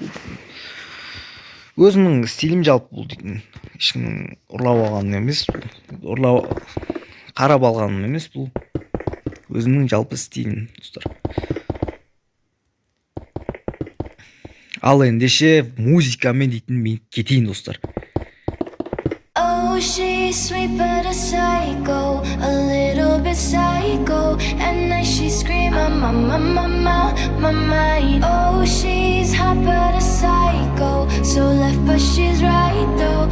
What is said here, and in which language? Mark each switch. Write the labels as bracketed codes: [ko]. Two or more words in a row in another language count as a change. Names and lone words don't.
[kk] Өзімнің стилім жалпы бұл дейтін. Ешкімнің ұрлап алғаным емес бұл. Қарап алғаным емес бұл. Өзімнің жалпы стилім, достар. Ал ендеше музыкамен дейтін мен кетейін, достар. [en] Oh, she's sweet but a psycho, a little bit psycho. At night she scream, my mind. Oh, she's hot but a psycho, so left but she's right though.